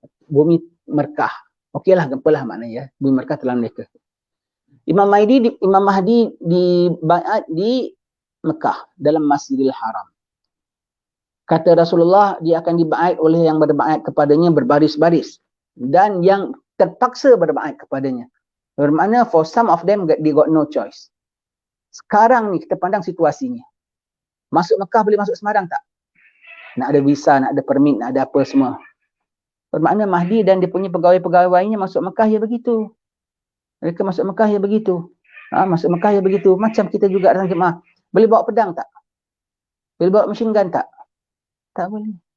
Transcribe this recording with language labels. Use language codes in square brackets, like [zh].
[ms] Bumi Merkah. Okeylah gempa lah maknanya ya. Bumi Merkah telan mereka. Imam Mahdi di baiat di Mekah dalam Masjidil Haram. Kata Rasulullah, dia akan dibaiat oleh yang berbaiat kepadanya berbaris-baris dan yang terpaksa berbaiat kepadanya. Bermakna [en] for some of them they got no choice. [ms] Sekarang ni kita pandang situasinya. Masuk Mekah boleh masuk Semarang tak? Nak ada visa, nak ada permit, nak ada apa semua. Bermakna Mahdi dan dia punya pegawai-pegawainya masuk Mekah ya begitu. Mereka masuk Mekah ya begitu. Masuk Mekah ya begitu. Macam kita juga datang jemaah. Boleh bawa pedang tak? Boleh bawa machine gun tak? Tak boleh.